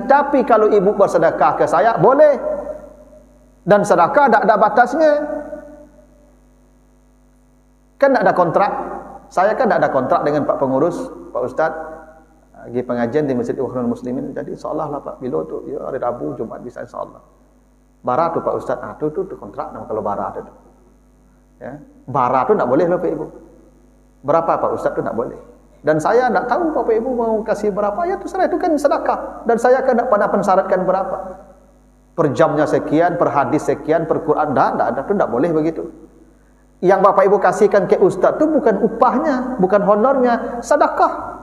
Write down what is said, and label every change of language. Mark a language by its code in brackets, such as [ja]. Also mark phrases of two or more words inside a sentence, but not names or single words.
[id] Tapi kalau ibu bersedekah ke saya, boleh. Dan sedekah tidak ada batasnya. Kan tidak ada kontrak. Saya kan tidak ada kontrak dengan Pak Pengurus, Pak Ustaz. Lagi pengajian di Masjid Ikhwanul Muslimin. Jadi insyaAllah lah Pak, bila tu ya, hari Rabu, Jumat bisa insyaAllah. [min] Bara tu Pak Ustaz, tu kontrak nama kalau bara tu. [id] Ya. [min] Bara tu [id] tidak boleh loh Pak Ibu. Berapa Pak Ustaz tu tak boleh. Dan saya tak tahu Bapak Ibu mau kasih berapa, ya terserah, itu kan sedekah. Dan saya kan tak pernah pensyaratkan berapa. Per jamnya sekian, per hadis sekian, per Quran, tak ada, itu tak boleh begitu. Yang Bapak Ibu kasihkan ke Ustaz tu bukan upahnya, bukan honornya, sedekah.